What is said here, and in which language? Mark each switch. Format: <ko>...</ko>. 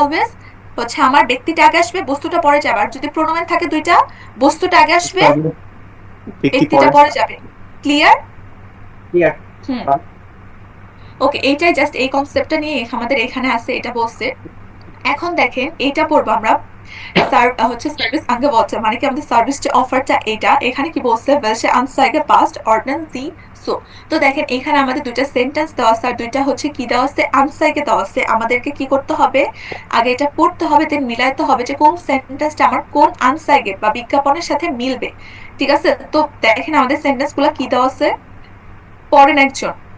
<bn>Always হচ্ছে আমার ব্যক্তিটা আগে আসবে, বস্তুটা পরে যাবে। আর যদি প্রোনোমেন থাকে দুইটা, বস্তুটা আগে আসবে, ব্যক্তিটা পরে যাবে। ক্লিয়ার? ক্লিয়ার। ওকে, এইটাই জাস্ট এই কনসেপ্টটা নিয়ে আমাদের এখানে আছে, এটা বলছে। এখন দেখেন এইটা পড়বো আমরা, হচ্ছে সার্ভিস আঙ্গেভর্te, মানে কি আমাদের সার্ভিসটা অফারটা এটা। এখানে কি বলছে?</bn> <de>welche Anzeige passt ordnen Sie so।</de> <bn>তো দেখেন এখানে আমাদের দুইটা সেন্টেন্স দেওয়া আছে আর দুইটা হচ্ছে কি দেওয়া আছে? আনসাইগে দেওয়া আছে। আমাদেরকে কি করতে হবে? আগে এটা পড়তে হবে, দেন মিলাইতে হবে যে কোন সেন্টেন্সটা আমার কোন আনসাইগে বা বিজ্ঞাপনের সাথে মিলবে, ঠিক আছে? তো দেখেন আমাদের সেন্টেন্সগুলো কি দেওয়া আছে? পড়েন একজন,</bn>